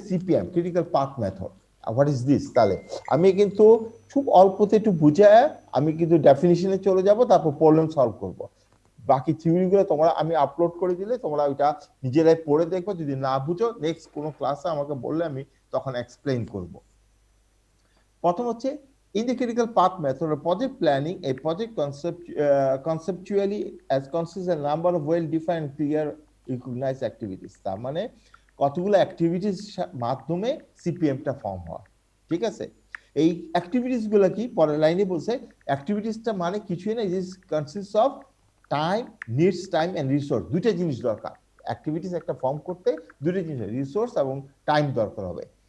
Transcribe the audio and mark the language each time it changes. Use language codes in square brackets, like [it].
[bn] CPM critical path method, [en] What is this? [bn] তাহলে আমি কিন্তু খুব অল্পতে একটু বুঝায় আমি কিন্তু ডেফিনিশনে চলে যাব, তারপর প্রবলেম সলভ করব। বাকি থিওরিগুলো তোমরা আমি আপলোড করে দিলে তোমরা ওইটা নিজেরাই পড়ে দেখবে। যদি না বুঝো নেক্সট কোনো ক্লাসে আমাকে বললে আমি তখন এক্সপ্লেইন করব। প্রথম হচ্ছে [en] in the critical path method of project planning, a project conceptually as consists a number of well defined clear recognized activities। [bn] তার মানে কতগুলো অ্যাক্টিভিটিস মাধ্যমে সিপিএমটা ফর্ম হয়। ঠিক আছে, এই অ্যাক্টিভিটিস গুলো কি পরের লাইনে বলছে, অ্যাক্টিভিটিসটা মানে কিছুই না, [en] It consist of time, needs time and resource. [bn] দুইটা জিনিস দরকার অ্যাক্টিভিটিস একটা ফর্ম করতে, দুইটা জিনিস, রিসোর্স এবং টাইম দরকার হবে।